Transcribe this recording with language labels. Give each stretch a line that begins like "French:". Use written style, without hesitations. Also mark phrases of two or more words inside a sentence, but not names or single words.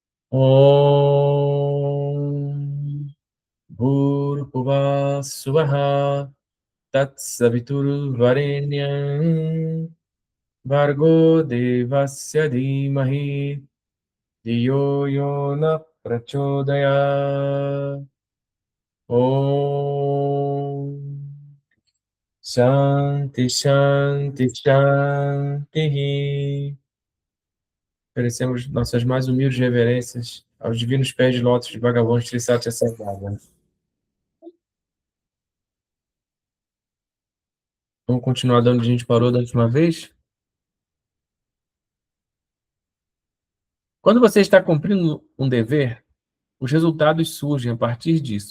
Sanskrit: ॐ भूर्भुवः स्वः तत्सवितुर्वरेण्यं भर्गो देवस्य धीमहि धियो यो नः प्रचोदयात्. ॐ शान्तिः शान्तिः शान्तिः.
Portuguese: Oferecemos nossas mais humildes reverências aos divinos pés de lótus de Bhagavan Sri Satya Sai Baba. Vamos continuar dando onde a gente parou da última vez? Quando você está cumprindo um dever, os resultados surgem a partir disso.